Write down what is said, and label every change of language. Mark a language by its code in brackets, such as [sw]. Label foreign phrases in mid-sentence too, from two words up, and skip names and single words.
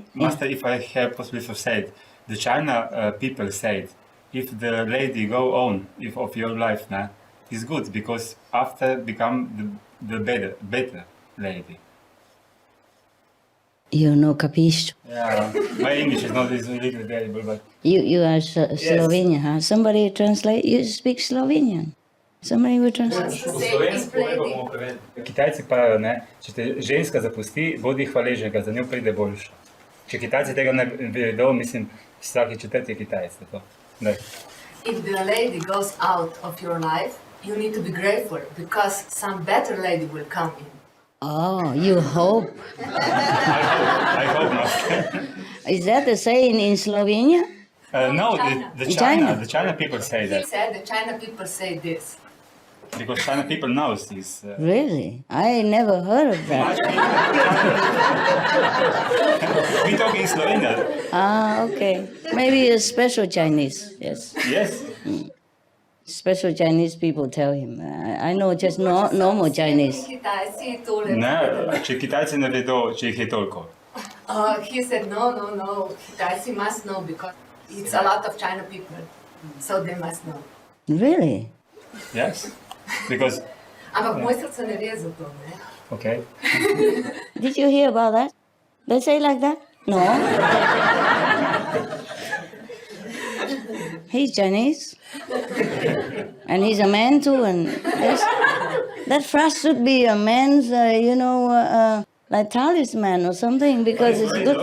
[en] Master, if I have possibility to say it, the China people said, if the lady go on of your life now, it's good because after become the better lady. You know, capisce. Yeah, my English is not is a little terrible, but You are Slovenian, huh? Somebody translate. You speak Slovenian. Somebody will translate. [sl] Kitajci pravijo, ne, če te ženska zapusti, bodi hvaležnega, za njo pride boljša. Če Kitajci tega ne vedo, mislim, vsaki četrti Kitajec. [en] If the lady goes out of your life, you need to be grateful because some better lady will come in. Oh, you hope. I hope not. Is that the saying in Slovenia? No, China. the China people say He that. said the China people say this. Because China people knows this. Really? I never heard of that. We talk in Slovenia. Ah, okay. Maybe a special Chinese, yes. Yes. Special Chinese people tell him. I know just normal Chinese. [sl] Kitajci tole. Ne, če Kitajci ne vedo, če jih je toliko. [en] He said no. Kitajci must know because it's a lot of China people, so they must know. Really? Yes. Because, [sl] Ampak moj srce ne ve za to, ne? [en] okay. Did you hear about that? They say like that? No. He's Chinese. And he's a man too. And that phrase should be a man's, like talisman or something because it's good.